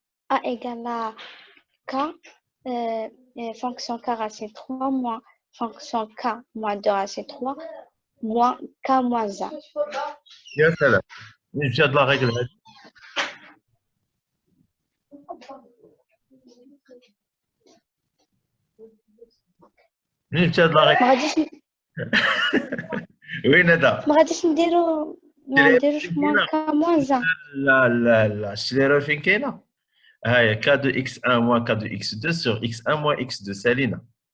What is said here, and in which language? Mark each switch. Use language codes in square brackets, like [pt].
[fr] A égale à K, fonction K racine 3 moins fonction K moins 2 racine 3 moins K moins 1. [ar] يا سلام. من جهة لا règle هذه. من جهة لا règle. ما غاديش وين هذا؟ ما غاديش نديرو ما نديروش [fr] moins K moins 1. [ar] لا لا لا، شتي راه فين كاينة؟ ها هي [fr] K de X1 moins K de X2 sur X1 moins X2 [ar] سالينا.